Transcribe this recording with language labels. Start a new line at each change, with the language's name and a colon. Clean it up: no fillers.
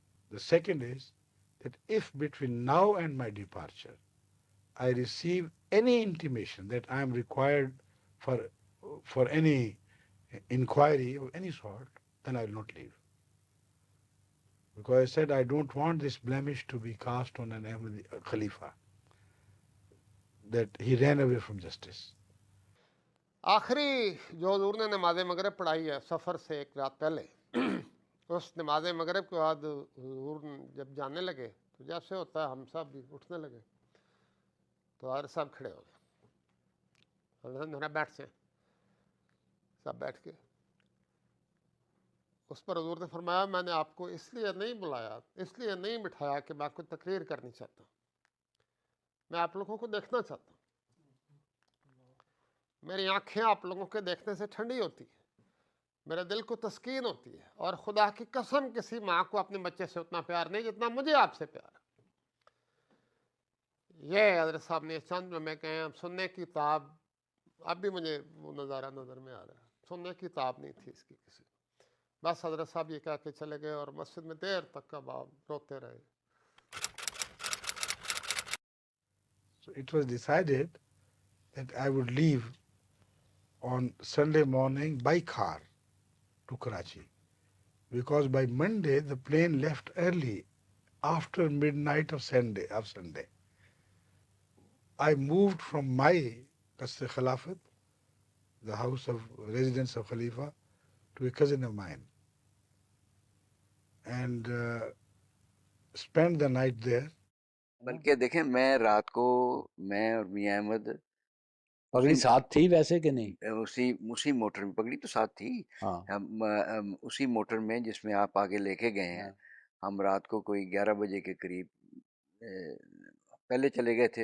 English: The second is that if between now and my departure I receive any intimation that I am required for any inquiry of any sort, then I will not leave. Because I said I don't want this blemish to be cast on an Ahmadi Khalifa, that he ran away from justice.
Urdu: آخری جو حضور نے نماز مغرب پڑھائی ہے سفر سے ایک رات پہلے، اس نماز مغرب کے بعد حضور جب جانے لگے تو جیسے ہوتا ہے ہم سب بھی اٹھنے لگے، تو حضرت صاحب کھڑے ہو گئے، حضرت بیٹھ سے سب بیٹھ کے، اس پر حضور نے فرمایا میں نے آپ کو اس لیے نہیں بلایا، اس لیے نہیں بٹھایا کہ میں آپ کو تقریر کرنی چاہتا ہوں، میں آپ لوگوں کو دیکھنا چاہتا ہوں، میری آنکھیں آپ لوگوں کے دیکھنے سے ٹھنڈی ہوتی ہیں، میرے دل کو تسکین ہوتی ہے، اور خدا کی قسم کسی ماں کو اپنے بچے سے اتنا پیار نہیں جتنا مجھے آپ سے پیار ہے۔ یہ حضرت صاحب نے چند میں کہیں سننے کی تاب، اب بھی مجھے وہ نظارہ نظر میں آ رہا ہے، سننے کی تاب نہیں تھی اس کی کسی، بس حضرت صاحب یہ کہہ کے چلے گئے اور مسجد میں دیر تک اب آپ روتے رہے.
English: So it was decided that I would leave on Sunday morning by car to Karachi, because by Monday the plane left early after midnight of Sunday. I moved from my Qasr Khilafat, the house of residence of Khalifa, to a cousin of mine, and spent the night there.
Urdu: بلکہ دیکھیں میں رات کو میں اور میاں احمد پگڑی ساتھ تھی ویسے کہ نہیں؟ اسی موٹر میں، پگڑی تو ساتھ تھی، ہم اسی موٹر میں جس میں آپ آگے لے کے گئے ہیں. ہم رات کو کوئی 11 بجے کے قریب پہلے چلے گئے تھے.